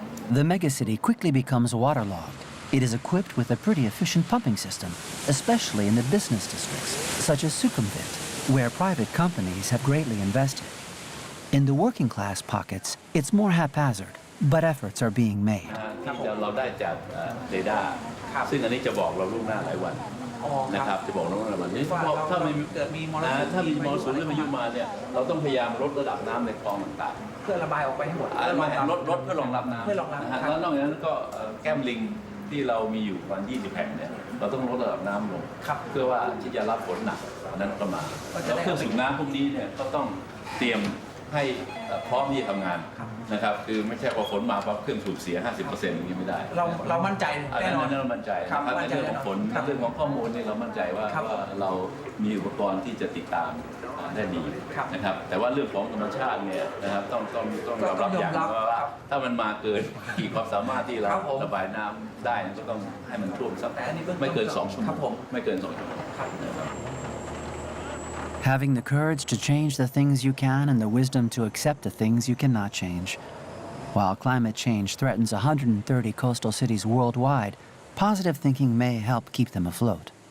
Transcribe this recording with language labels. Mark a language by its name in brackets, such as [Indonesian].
[English] The megacity quickly becomes waterlogged. It is equipped with a pretty efficient pumping system, especially in the business districts, such as Sukhumvit, where private companies have greatly invested. In the working class pockets, it's more haphazard, but efforts are being made. [Thai] เราได้จากเรดาร์ซึ่งอันนี้จะบอกเราล่วงหน้าหลายวันนะครับจะบอกล่วงหน้าหลายวันนี้ถ้ามีมรสุมหรือพายุมาเนี่ยเราต้องพยายามลดระดับน้ำในคลองต่างๆเพื่อระบายออกไปให้หมดลดเพื่อรองรับน้ำแล้วนอกจากนั้นก็แก้มลิงที่เรามีอยู่ประมาณ20 แห่งเนี่ยเราต้องลดระดับน้ำลงเพื่อว่าที่จะรับฝนหนักนั้นก็มาแล้วเครื่องสูบน้ำพวกนี้เนี่ยก็ต้องเตรียมให้ พร้อมที่จะทำงานนะครับคือไม่ใช่พอฝนมาปั๊บเครื่องสูบเสีย 50% อย่างนี้ไม่ได้เรามั่นใจแน่นอนเรามั่นใจนะครับในเรื่องของฝนเรื่องของข้อมูลนี่เรามั่นใจว่าเรามีอุปกรณ์ที่จะติดตามได้ดีนะครับแต่ว่าเรื่องของธรรมชาติเนี่ยนะครับต้องยอมรับอย่างว่าถ้ามันมาเกินขีดความสามารถที่เราระบายน้ำได้ก็ต้องให้มันท่วมสักไม่เกิน2 ชั่วโมงไม่เกิน2 ชั่วโมง [English] Having the courage to change the things you can and the wisdom to accept the things you cannot change. While climate change threatens 130 coastal cities worldwide, positive thinking may help keep them afloat.